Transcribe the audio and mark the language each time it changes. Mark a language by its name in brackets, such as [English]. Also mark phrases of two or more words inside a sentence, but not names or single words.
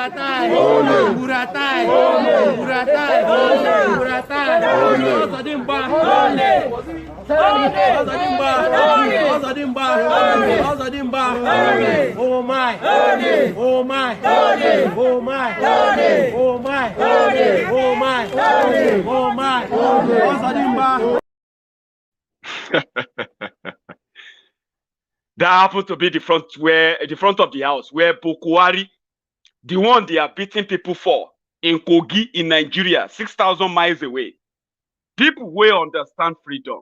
[English] Buratai, Buratai, Buratai, Buratai, Ozodimba, Ozodimba, Ozodimba, oh my, oh my, oh my, oh my, oh my, oh my, Ozodimba. That happened to be the front of the house where Buhari, the one they are beating people for in Kogi in Nigeria, 6,000 miles away. People will understand freedom.